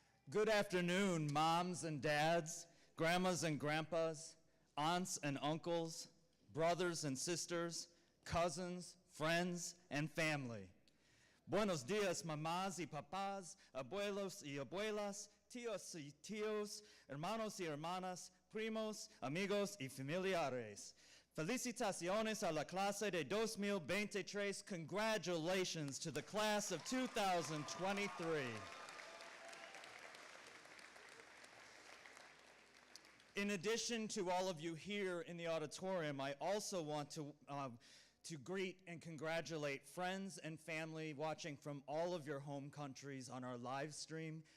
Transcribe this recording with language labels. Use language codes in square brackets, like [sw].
[en] Good afternoon, moms and dads, grandmas and grandpas, aunts and uncles, brothers and sisters, cousins, friends, and family. [es] Buenos dias, mamás y papás, abuelos y abuelas, tíos y tíos, hermanos y hermanas, primos, amigos y familiares. Felicitaciones a la clase de 2023. [en] Congratulations to the class of 2023. In addition to all of you here in the auditorium, I also want to to greet and congratulate friends and family watching from all of your home countries on our live stream.